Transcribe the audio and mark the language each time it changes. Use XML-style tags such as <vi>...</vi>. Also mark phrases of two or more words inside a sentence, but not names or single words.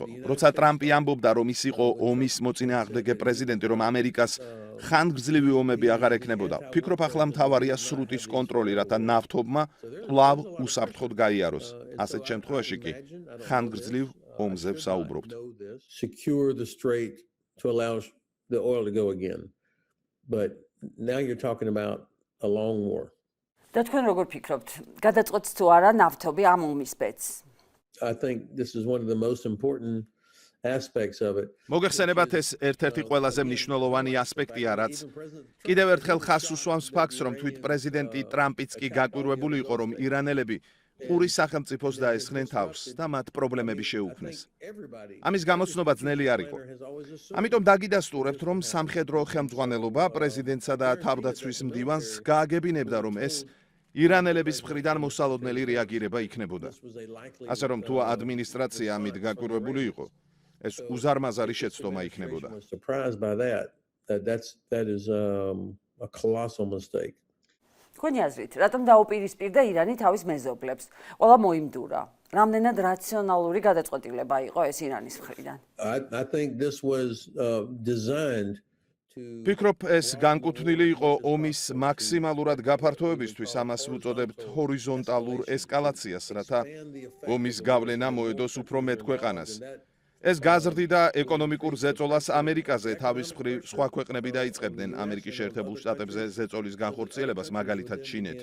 <ka>როცა ტრამპი ამბობდა, რომ ის იყო ომის მოწინააღმდეგე პრეზიდენტი, რომ ამერიკას ხანგრძლივი ომები აღარ ექნებოდა, ვფიქრობ, ახლა მთავარია სრუტის კონტროლი, რათა ნავთობმა კვლავ უსაფრთხოდ გაიაროს. ასეთ შემთხვევაში კი ხანგრძლივ ომზე ვსაუბრობთ.</ka> <en>Secure the strait to allow the oil to go again. But now you're talking about a long war.</en> <ka>და თქვენ როგორ ფიქრობთ, გადაწყვეტს თუ არა ნავთობი ამ ომის ბედს?</ka> <en>I think this is one of the most important aspects of it.</en> <ka>მოგეხსენებათ ეს ერთ-ერთი ყველაზე მნიშვნელოვანი ასპექტია, რაც კიდევ ერთხელ ხაზს უსვამს ფაქტს, რომ თვით პრეზიდენტი ტრამპიც კი გაკვირვებული იყო, რომ ირანელები ყურის სახელმწიფოს დაესხნენ თავს და მათ პრობლემები შეუქმნეს. ამის გამოცნობა ძნელი არ იყო. ამიტომ დაგიდასტურებთ, რომ სამხედრო ხელმძღვანელობა პრეზიდენტსა და თავდაცვის მდივანს გააგებინებდა, რომ ეს ირანელების მხრიდან მოსალოდნელი რეაგირება იქნებოდა. ასე რომ თუ ადმინისტრაცია ამით გაკვირვებული იყო, ეს უზარმაზარი შეცდომა იქნებოდა.</ka> <en>Surprised by that. That is a colossal mistake.</en> <ka>თქვენი აზრით, რატომ დაუპირისპირდა ირანი თავის მეზობლებს? ყველა მოიმდურა. რამდენად რაციონალური გადაწყვეტილება იყო ეს ირანის მხრიდან?</ka> <en>I think this was designed to</en> <ka>ფიქრობ, ეს განკუთვნილი იყო ომის მაქსიმალურად გაფართოებისთვის, ამას ვუწოდებთ ჰორიზონტალურ ესკალაციას, რათა ომის გავლენა მოედოს უფრო მეტ ქვეყანას. ეს გაზრდიდა ეკონომიკურ ზეწოლას ამერიკაზე, თავის მხრივ სხვა ქვეყნები დაიწყებდნენ ამერიკის შეერთებულ შტატებზე ზეწოლის განხორციელებას, მაგალითად ჩინეთი.</ka>